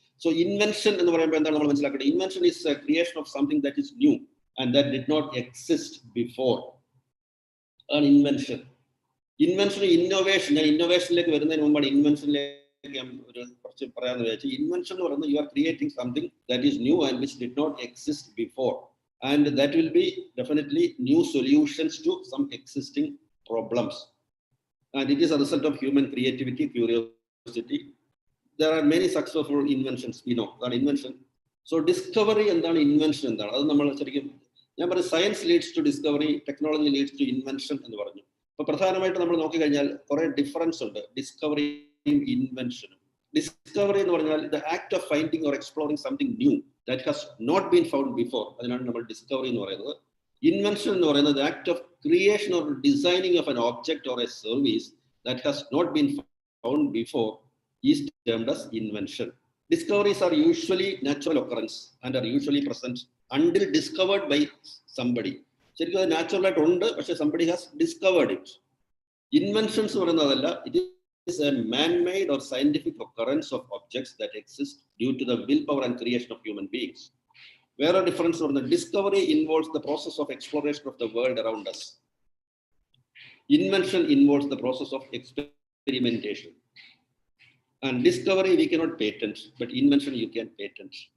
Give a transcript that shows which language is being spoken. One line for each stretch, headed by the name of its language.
English: so invention
Malayalam: എന്ന് പറയുമ്പോൾ എന്താണ് നമ്മൾ മനസ്സിലാക്കേണ്ടത്?
English: Invention is a creation of something that is new and that did not exist before.
Malayalam: അതാണ് ഇൻവെൻഷൻ. ഇന്നോവേഷൻ, ഞാൻ ഇന്നോവേഷനിലേക്ക് വരുന്നതിന് മുമ്പാണ് ഇൻവെൻഷനിലേക്ക് ഞാൻ കുറച്ച് പറയാമെന്ന് വിചാരിച്ചു. ഇൻവെൻഷൻ എന്ന് പറയുന്നത്
English: You are creating something that is new and which did not exist before. And that will be definitely new solutions to some existing problems. And it is a result of human creativity, curiosity. There are many successful inventions, we know, that invention. So discovery and invention
Malayalam: എന്താണ് അത് നമ്മൾ ശരിക്കും ഞാൻ പറയും
English: science leads to discovery, technology leads to invention
Malayalam: എന്ന് പറഞ്ഞു. അപ്പൊ പ്രധാനമായിട്ട് നമ്മൾ നോക്കിക്കഴിഞ്ഞാൽ കുറെ ഡിഫറൻസ് ഉണ്ട് ഡിസ്കവറിയും ഇൻവെൻഷനും. ഡിസ്കവറി എന്ന് പറഞ്ഞാൽ
English: The act of finding or exploring something new that has not been found before.
Malayalam: അതിനാണ് നമ്മൾ ഡിസ്കവറി എന്ന് പറയുന്നത്. ഇൻവെൻഷൻ എന്ന് പറയുന്നത്
English: Act of creation or designing of an object or a service that has not been found before is termed as invention. Discoveries are usually natural occurrence and are usually present until discovered by somebody.
Malayalam: ശരിക്കും അത് natural ആയിട്ട് ഉണ്ട്, പക്ഷെ
English: somebody has discovered it. Inventions
Malayalam: എന്ന് പറയുന്നത് അതല്ല,
English: it is a man-made or scientific occurrence of objects that exist due to the willpower and creation of human beings. Where a difference from the discovery involves the process of exploration of the world around us. Invention involves the process of experimentation. And discovery we cannot patent, but invention you can patent.